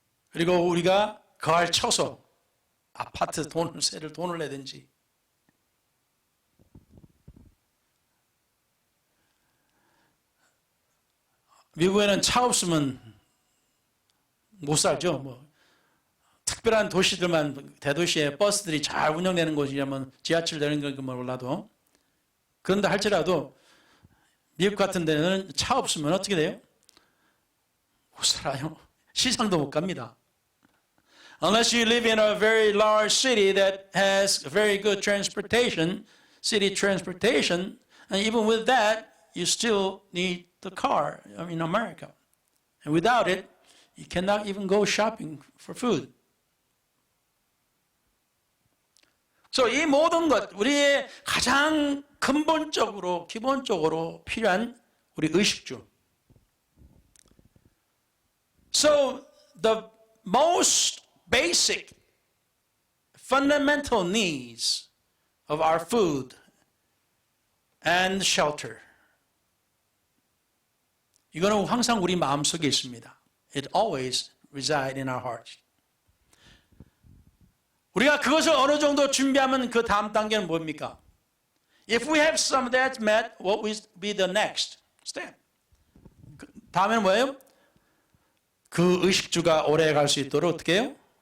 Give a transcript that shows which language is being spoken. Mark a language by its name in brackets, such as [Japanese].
[Korean] 그리고 우리가 거할 처소, 아파트 돈을 내든지 미국에는 차 없으면 못 살죠. 뭐 특별한 도시들만 대도시에 버스들이 잘 운영되는 곳이라면 지하철 되는 건 몰라도 그런다 할지라도 미국 같은 데는 차 없으면 어떻게 돼요? 못 살아요. 시장도 못 갑니다. [English] Unless you live in a very large city that has very good transportation, city transportation, and even with that, you still need the car in America. And without it, you cannot even go shopping for food. [Korean] So 이 모든 것, 우리의 가장 근본적으로, 기본적으로 필요한 우리 의식주. [English] So the most basic, fundamental needs of our food and shelter. [Korean] 이거는 항상 우리 마음속에 있습니다. [English] It always resides in our hearts. [Korean] 우리가 그것을 어느 정도 준비하면 그 다음 단계는 뭡니까? [English] If we have some of that met, what will be the next step? [Korean] 다음에는 뭐예요? 그 의식주가 오래 갈 수 있도록 어떻게 해요?